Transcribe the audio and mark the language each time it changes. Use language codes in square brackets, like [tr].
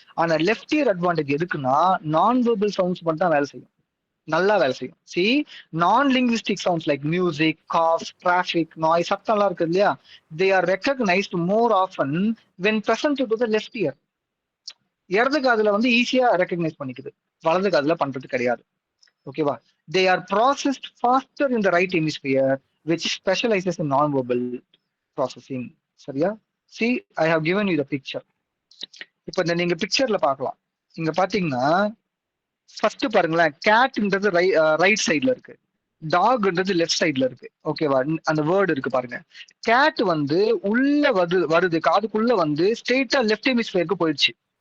[ta] ஆனா left year advantage எதுக்குன்னா நான் வெர்பல் சவுண்ட்ஸ் மட்டும் தான் வேலை செய்யும், நல்லா வேலை செய்யும். [en] see non linguistic sounds like music, coughs, traffic, noise, [ta] சத்தம் எல்லாம் இருக்கு இல்லையா, [en] They are recognised more often when present to the left ear. [ta] இடது காதுல வந்து ஈஸியா ரெகக்னைஸ் பண்ணிக்குது, வலது காதுல பண்றது கிடையாது. ஓகேவா, [en] they are processed faster in the right hemisphere which specializes in non-verbal processing. [ta] சரியா? [en] see I have given you the picture. [ta] இப்போ இந்த நீங்க பிக்சர்ல பார்க்கலாம். இங்க பாத்தீங்கன்னா ஃபர்ஸ்ட் பாருங்களேன், கேட்ன்றது ரைட் சைடுல இருக்கு, டாக்ன்றது லெஃப்ட் சைடுல இருக்கு. ஓகேவா, அந்த வேர்டு இருக்கு பாருங்க. கேட் வந்து உள்ள வருது காதுக்குள்ள வந்து ஸ்ட்ரெயிட்டா லெஃப்ட் ஹெமிஸ்பியருக்கு போயிடுச்சு.